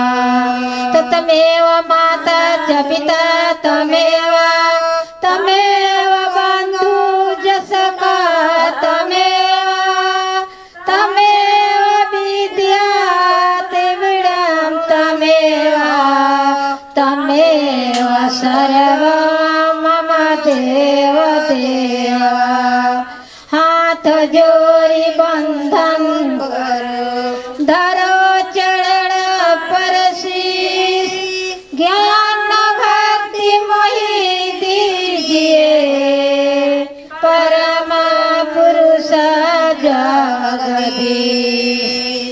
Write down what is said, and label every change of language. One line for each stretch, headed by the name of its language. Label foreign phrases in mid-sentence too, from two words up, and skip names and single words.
Sanskrit: तमेव माता च पिता तमेव तमेव बन्धु च सखा तमेव तमेव विद्या त्रिविधं तमेव तमेव सर्वं मम देव देव।
Hindi: हाथ जोड़ी बंधन धरो चरण पर शीश ज्ञान भक्ति मोहि दीजिए परम पुरुष जगदीश।